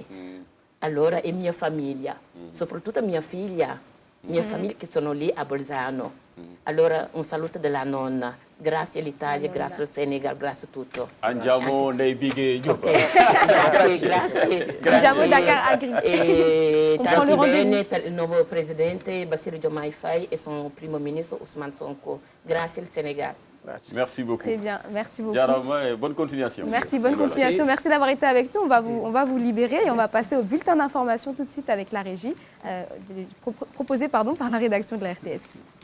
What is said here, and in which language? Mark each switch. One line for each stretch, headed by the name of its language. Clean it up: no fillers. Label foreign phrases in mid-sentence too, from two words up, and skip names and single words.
Italian: Allora, e mia famiglia, soprattutto mia figlia che sono lì a Bolzano. Allora, un saluto della nonna. Grazie all'Italia, grazie al Senegal, grazie a tutto. Andiamo Ndeye Bigué Diop. Grazie. Andiamo Dakar Agri. E tanti bene per il nuovo presidente Bassirou Diomaye Faye
French: et son
Italian: primo ministro Ousmane Sonko. Grazie al Sénégal.
French: Merci beaucoup. Très bien, merci beaucoup. Jarama et bonne continuation. Merci, bonne continuation. Merci d'avoir été avec nous. On va vous libérer et on va passer au bulletin d'information tout de suite avec la régie, proposé par la rédaction de la RTS.